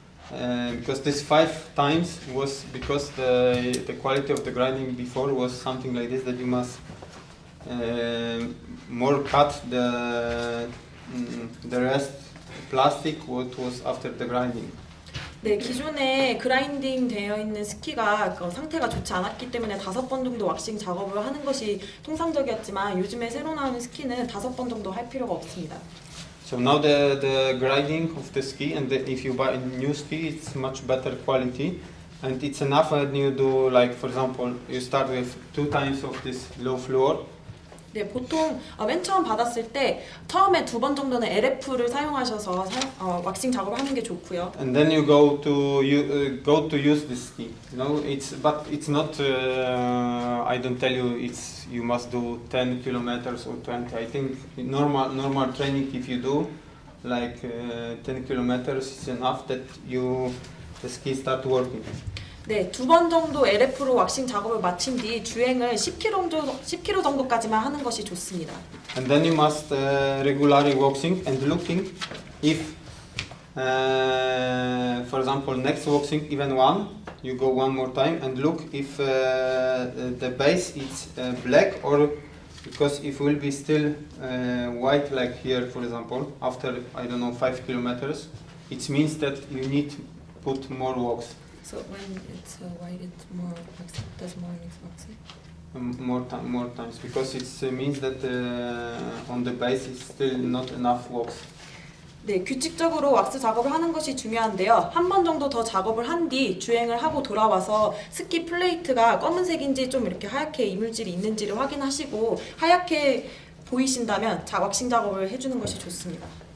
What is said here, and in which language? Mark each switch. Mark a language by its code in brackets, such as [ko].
[en] because this 5 times was because the quality of the grinding before was something like this, that you must more cut the rest plastic what was after the grinding. [ko] 네, 기존에 그라인딩 되어 있는 스키가 상태가 좋지 않았기 때문에 5번 정도 왁싱 작업을 하는 것이 통상적이었지만 요즘에 새로 나오는 스키는 5번 정도 할 필요가 없습니다. [en] So now the grinding of the ski, and if you buy a new ski, it's much better quality, and it's enough when you do, like for example, you start with 2 times of this low floor. [ko] 네, 보통 맨 처음 받았을 때 처음에 2번 정도는 LF를 사용하셔서 왁싱 작업을 하는 게 좋고요. [en] And then you go to use this ski. You know, but it's not. I don't tell you you must do 10 kilometers or 20. I think normal training, if you do like 10 kilometers, is enough that the ski start working. [ko] 네, 2번 정도 LF로 왁싱 작업을 마친 뒤 주행을 10km 정도까지만 하는 것이 좋습니다. [en] And then you must regularly waxing and looking if, for example, next waxing even 1, you go 1 more time and look if the base is black, or because if it will be still white like here, for example, after I don't know 5 kilometers, it means that you need to put more wax. So when it's white, it's more waxing. Does more waxing? More times, because it means that on the base is still not enough wax. [ko] 네, 규칙적으로 왁스 작업을 하는 것이 중요한데요. 한 번 정도 더 작업을 한 뒤 주행을 하고 돌아와서 스키 플레이트가 검은색인지 좀 이렇게 하얗게 이물질이 있는지를 확인하시고 하얗게 보이신다면 왁싱 작업을 해주는 것이 좋습니다.